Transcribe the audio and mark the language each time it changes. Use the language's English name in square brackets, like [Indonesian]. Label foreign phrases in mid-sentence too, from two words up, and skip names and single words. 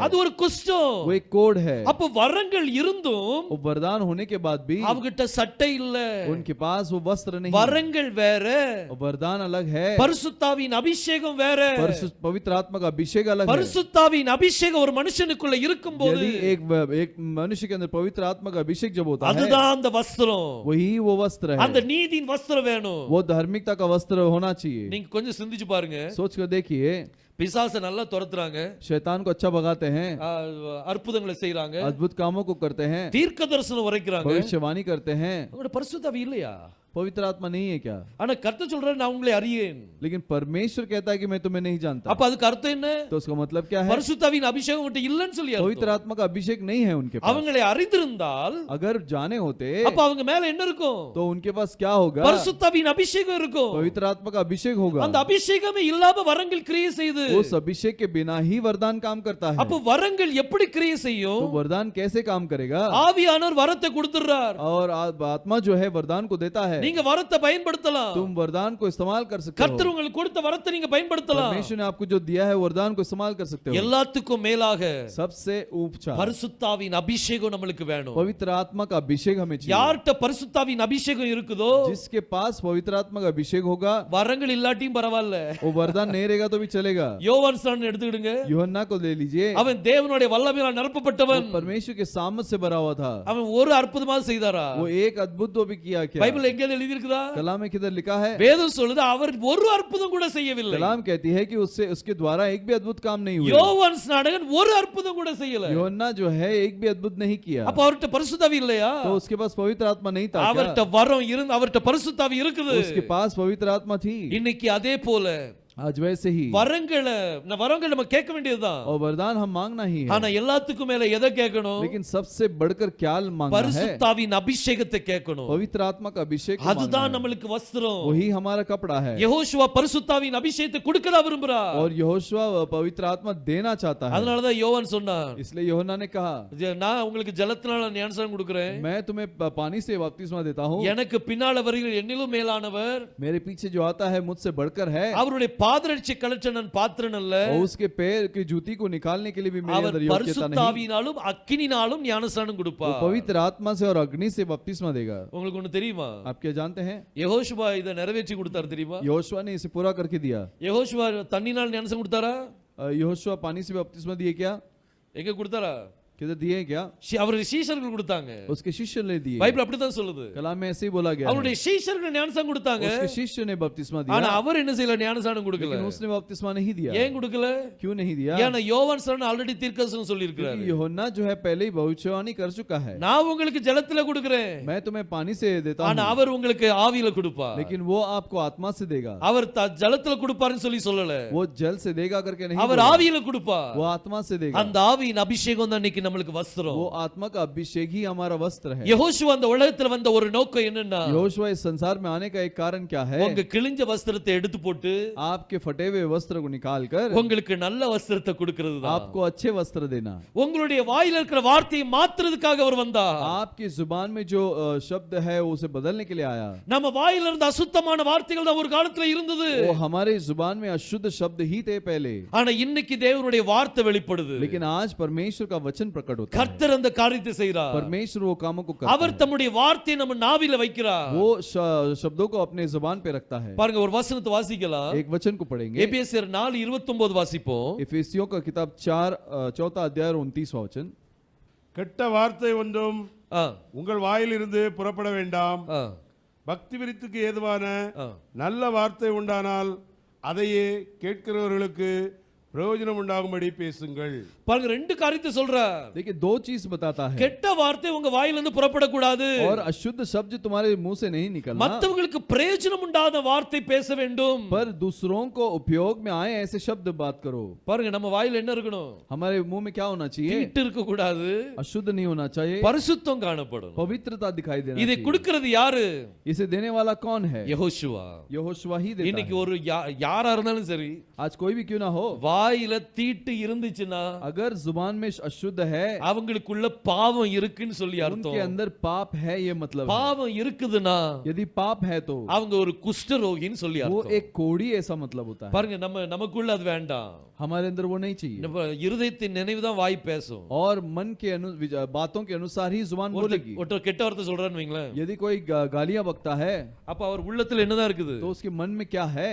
[Tamil] அது ஒரு குஷ்டம். [Hindi] वो एक कोड है। [Tamil] அப்போ வரங்கள் இருந்தும் [Hindi] वो वरदान होने के बाद भी [Tamil] அவங்கிட்ட சட்டை இல்ல. [Hindi] उनके पास वो वस्त्र नहीं, [Tamil] வரங்கள் வேற, [Hindi] वरदान अलग है, [Tamil] பரிசுத்தாவின் அபிஷேகம் வேற. [Hindi] पवित्र आत्मा का अभिषेक अलग है। [Tamil] பரிசுத்தாவின் அபிஷேகம் ஒரு மனுஷனுக்குள்ள இருக்கும்போது [Hindi] यदि एक मनुष्य के अंदर पवित्र आत्मा का अभिषेक जब होता है, [Tamil] அதுதான் அந்த வஸ்திரம். [Hindi] वही वो वस्त्र है। [Tamil] அந்த நீதியின் வஸ்திரம் வேணும். [Hindi] वो धार्मिकता का वस्त्र होना चाहिए। [Tamil] நீங்க கொஞ்சம் சிந்திச்சு பாருங்க. [Hindi] सोच कर देखिए, [Tamil] பிசாசை நல்லா துரத்துறாங்க, [Hindi] शैतान को अच्छा भगाते हैं, [Tamil] அற்புதங்களை செய்றாங்க, [Hindi] अद्भुत कामों को करते हैं, [Tamil] தீர்க்க தரிசனம் உரைக்கிறாங்க. [Hindi] भविष्यवाणी करते हैं, [Tamil] உங்களோட பரிசுத்தாவி இல்லையா? [Hindi] पवित्र आत्मा नहीं है क्या? [Tamil] ஆனா கர்த்தர் சொல்றாரு, நான் உங்களை அறியேன். [Hindi] लेकिन परमेश्वर कहता है कि मैं तुम्हें नहीं जानता। [Tamil] அப்ப அதுக்கு அர்த்தம் என்ன? [Hindi] तो उसका मतलब क्या है? [Tamil] பரிசுத்தாவின் அபிஷேகம் உன்கிட்ட இல்லன்னு சொல்லி [Hindi] पवित्र [Tamil] அர்த்தம். [Hindi] आत्मा का अभिषेक नहीं है उनके पास। [Tamil] அவங்களை அறிந்திருந்தால் [Hindi] अगर जाने होते [Tamil] அப்ப அவங்க மேல என்ன இருக்கும்? [Hindi] तो उनके पास क्या होगा? [Tamil] பரிசுத்தாவின் அபிஷேகம் இருக்கும். [Hindi] पवित्र आत्मा का अभिषेक होगा। [Tamil] அந்த அபிஷேகமே இல்லாம வரங்கள் கிரியை செய்யுது. [Hindi] उस अभिषेक के बिना ही वरदान काम करता है। [Tamil] அப்ப வரங்கள் எப்படி கிரியை செய்யும்? [Hindi] तो वरदान कैसे काम करेगा? [Tamil] ஆவியானவர் வரத்தை கொடுத்துறார். [Hindi] और आत्मा जो है वरदान को देता है। [Tamil] நீங்க வரத்தை பயன்படுத்தலாம். [Hindi] तुम वरदान को इस्तेमाल कर सकते हो। [Tamil] கர்த்தர் உங்களுக்கு கொடுத்த வரத்தை நீங்க பயன்படுத்தலாம். [Hindi] परमेश्वर ने आपको जो दिया है वरदान को इस्तेमाल कर सकते हो। [Tamil] எல்லாத்துக்கும் மேலாக [Hindi] सबसे ऊंचा [Tamil] பரிசுத்தாவின் அபிஷேகம் நமக்கு வேணும். [Hindi] पवित्र आत्मा का अभिषेक हमें चाहिए। [Tamil] யார்ட்ட பரிசுத்தாவின் அபிஷேகம் இருக்குதோ, [Hindi] जिसके पास पवित्र आत्मा का अभिषेक होगा, [Tamil] வரங்கள் இல்லாட்டியும் பரவாயில்ல, [Hindi] वो वरदान नहीं रहेगा तो भी चलेगा। [Tamil] யோவான் ஸ்நானன் எடுத்துக்கிடுங்க. [Hindi] यूहन्ना को ले लीजिए, [Tamil] அவன் தேவனுடைய வல்லமையால் நிரப்பப்பட்டவன். [Hindi] वो परमेश्वर के सामर्थ से भरा हुआ था। [Tamil] அவன் ஒரு அற்புதமா செய்தாரா? [Hindi] वो एक अद्भुत तो भी किया क्या? [Tamil] பைபிள் எங்க எங்கேயாவது எழுதி இருக்குதா? [Hindi] कलाम में किधर लिखा है? [Tamil] வேதம் சொல்லுது அவர் ஒரு அற்புதம் கூட செய்யவில்லை. [Hindi] कलाम कहती है कि उससे उसके द्वारा एक भी अद्भुत काम नहीं हुआ। [Tamil] யோவான் ஸ்நானகன் ஒரு அற்புதம் கூட செய்யல. [Hindi] யோहन्ना जो है एक भी अद्भुत नहीं किया। [Tamil] அப்ப அவர்ட்ட பரிசுத்த ஆவி இல்லையா? [Hindi] तो उसके पास पवित्र आत्मा नहीं था क्या? [Tamil] அவர்ட்ட வரம் இருந்து அவர்ட்ட பரிசுத்த ஆவி இருக்குது. [Hindi] उसके पास पवित्र आत्मा थी। [Tamil] இன்னைக்கு அதே போல [Hindi] आज वैसे ही [Tamil] வரங்களை நம்ம கேட்க வேண்டியதுதான். [Hindi] और वरदान हम मांगना ही है। [Tamil] ஆனா எல்லாத்துக்கும் மேல எதை கேட்கணும்? [Hindi] लेकिन सबसे बढ़कर क्या मांगना है? [Tamil] பரிசுத்த ஆவியின் அபிஷேகத்தை கேட்கணும். [Hindi] पवित्र आत्मा का अभिषेक [Tamil] அதுதான் நம்மளுக்கு வஸ்திரம். [Hindi] वही हमारा कपड़ा है। [Tamil] யெகோஷுவா பரிசுத்த ஆவியின் அபிஷேகத்தை கொடுக்கதா விரும்புறார். [Hindi] और यहोशुआ पवित्र आत्मा देना चाहता है। [Tamil] அதனால தான் யோவான் சொன்னார், [Hindi] इसलिए यूहन्ना ने कहा, [Tamil] நான் உங்களுக்கு ஜலத்தினால ஞானஸ்நானம் கொடுக்கிறேன், [Hindi] मैं तुम्हें पानी से बपतिस्मा देता हूँ, [Tamil] எனக்கு பின்னால வருகிற என்னிலும் மேலானவர் [Hindi] मेरे पीछे जो आता है मुझसे बढ़कर है, [Tamil] அவருடைய பாதரட்சி கலற்ற நான் பாத்திரன் அல்ல, [Hindi] और उसके पैर की जूती को निकालने के लिए भी मेरे [Tamil] அவர் [Hindi] अंदर योग्यता [Tamil] பரிசுத்த [Hindi] नहीं। [Tamil] ஆவியினாலும் அக்கினினாலும் ஞானஸ்நானம் [Hindi] वो [Tamil] கொடுப்பார். [Hindi] पवित्र आत्मा से और अग्नि से बपतिस्मा देगा। [Tamil] உங்களுக்கு ஒண்ணு தெரியுமா? [Hindi] आप क्या जानते हैं? [Tamil] யெகோஷுவா இதை நிறைவேற்றி கொடுத்தார் தெரியுமா? [Hindi] यहोशुआ ने इसे पूरा करके दिया। [Tamil] யெகோஷுவா தண்ணினால் ஞானஸ்நானம் கொடுத்தாரா? [Hindi] यहोशुआ पानी से बपतिस्मा दिए क्या? [Tamil] எங்க கொடுத்தாரா? [Hindi] किधर दिए क्या? [Tamil] அவருடைய சீஷர்கள் கொடுத்தாங்க. [Hindi] उसके शिष्य ने दिए। [Tamil] பைபிள் அப்படிதான் சொல்லுது. [Hindi] कलाम में ऐसे ही बोला गया है। [Tamil] அவருடைய சீஷர்கள் ஞானஸ்நானம் கொடுத்தாங்க. [Hindi] उसके शिष्य ने बपतिस्मा दिया, [Tamil] ஆனா அவர் என்ன செய்யல? ஞானஸ்நானம் கொடுக்கல. [Hindi] लेकिन उसने बपतिस्मा नहीं दिया। [Tamil] ஏன் கொடுக்கல? [Hindi] क्यों नहीं दिया? [Tamil] ஏன்னா யோவான் ஸ்நானன் ஆல்ரெடி தீர்க்கதரிசனம் சொல்லி இருக்கிறார். [Hindi] क्योंकि यूहन्ना जो है पहले ही भविष्यवाणी कर चुका है। [Tamil] நான் உங்களுக்கு ஜலத்துல கொடுக்கிறேன், [Hindi] मैं तुम्हें पानी से देता [Tamil] ஆனா [Hindi] हूँ, [Tamil] அவர் உங்களுக்கு ஆவியில கொடுப்பார். [Hindi] लेकिन वो आपको आत्मा से देगा। [Tamil] அவர் ஜலத்துல கொடுப்பாருன்னு சொல்லி சொல்லல, [Hindi] वो जल से देगा करके नहीं [Tamil] அவர் [Hindi] बोला। [Tamil] ஆவியில கொடுப்பார். [Hindi] वो आत्मा से देगा। [Tamil] அந்த ஆவியின் அபிஷேகம் தான் இன்னைக்கு நம்மளுக்கு வஸ்திரம். [Hindi] वो आत्मा का अभिषेक ही हमारा वस्त्र है। [Tamil] யெகோஷுவா அந்த உலகத்துல வந்த ஒரு நோக்கம் என்னன்னா, [Hindi] यहोशुआ इस संसार में आने का एक कारण क्या है? [Tamil] உங்க கிழிஞ்ச வஸ்திரத்தை எடுத்து போட்டு [Hindi] आपके फटे हुए वस्त्र को निकाल कर [Tamil] உங்களுக்கு நல்ல வஸ்திரத்தை கொடுக்கிறது தான். [Hindi] आपको अच्छे वस्त्र देना। [Tamil] உங்களுடைய வாயில இருக்கிற வார்த்தையை மாத்துறதுக்காக அவர் வந்தார். [Hindi] आपकी जुबान में जो शब्द है उसे बदलने के लिए आया। [Tamil] நம்ம வாயில இருந்த அசுத்தமான வார்த்தைகள் தான் ஒரு காலத்துல இருந்தது, [Hindi] वो हमारे जुबान में अशुद्ध शब्द ही थे पहले, [Tamil] ஆனா இன்னைக்கு தேவனுடைய வார்த்தை வெளிப்படுது. [Hindi] लेकिन आज परमेश्वर का वचन प्रकट होता है। [Tamil] கர்த்தர் அந்த காரியத்தை செய்றார். [Hindi] परमेश्वर वो कामों को करता [Tamil] அவர் [Hindi] है। [Tamil] தம்முடைய வார்த்தையை நம்ம நாவில வைக்கிறார். [Hindi] वो शब्दों को अपने जुबान पे रखता है। [Tamil] பாருங்க, ஒரு வசனத்தை வாசிக்கலாம். [Hindi] एक वचन को पढ़ेंगे। [Tamil] எபேசியர் 4:29 வாசிப்போம். [Hindi] इफिसियों का किताब 4 अध्याय 29वां वचन। [Tamil] கெட்ட வார்த்தை ஒன்றும் ஆ, உங்கள் வாயிலிருந்து புறப்பட வேண்டாம். ஆ, பக்தி விருத்திக்கு ஏதுவான ஆ. நல்ல வார்த்தை உண்டானால் அதையே கேட்கிறவர்களுக்கு பிரயோஜனம் உண்டாகும்படி பேசுங்கள். பாருங்க, ரெண்டு காரியத்தை சொல்றார். [Hindi] देखिए दो चीज बताता है। [Tamil] கெட்ட வார்த்தை உங்க வாயிலிருந்து புறப்படக்கூடாது. [Hindi] और अशुद्ध शब्द तुम्हारे मुंह से नहीं निकलना, [Tamil] மத்தவங்களுக்கு பிரயோஜனம் உண்டாத வார்த்தை பேச வேண்டும். [Hindi] पर दूसरों को उपयोग में आए ऐसे शब्द बात करो। [Tamil] பாருங்க, நம்ம வாயில என்ன இருக்கணும்? [Hindi] हमारे मुंह में क्या होना चाहिए? [Tamil] தீட்டு இருக்க கூடாது, [Hindi] अशुद्ध नहीं होना चाहिए, [Tamil] பரிசுத்தம் காணப்படும். [Hindi] पवित्रता दिखाई देना [Tamil] இதை [Hindi] चाहिए। [Tamil] கொடுக்கிறது யாரு? [Hindi] इसे देने वाला कौन है? [Tamil] யெகோஷுவா. [Hindi] यहोशुआ ही देता [Tamil] இன்னைக்கு [Hindi] है। [Tamil] ஒரு யாரா இருந்தாலும் சரி, [Hindi] आज कोई भी क्यों ना हो, [Tamil] வாயில தீட்டு இருந்துச்சுன்னா [Hindi] अगर जुबान में अशुद्ध है, [Tamil] அவங்களுக்குள்ள பாவம் இருக்குன்னு சொல்லி [Hindi] उनके [Tamil] அர்த்தம். [Hindi] अंदर पाप है ये मतलब है। [Tamil] பாவம் இருக்குதுன்னா [Hindi] यदि पाप है तो [Tamil] அவங்க ஒரு குஷ்டரோகின்னு சொல்லி [Hindi] वो [Tamil] அர்த்தம். [Hindi] एक कोढ़ी ऐसा मतलब होता है। [Tamil] பாருங்க, நமக்குள்ள அது வேண்டாம். [Hindi] हमारे अंदर वो नहीं चाहिए। [Tamil] நம்ம இருதயத்தின் நினைவு தான் வாய் பேசும். [Hindi] और मन के बातों के अनुसार ही जुबान बोलेगी। [Tamil] ஒருத்தர் கெட்ட வார்த்தை சொல்றான்னு வைங்களேன், [Hindi] यदि कोई गालियां बकता है [Tamil] அப்ப அவர் உள்ளத்துல என்னதான் இருக்குது? [Hindi] तो उसके मन में क्या है?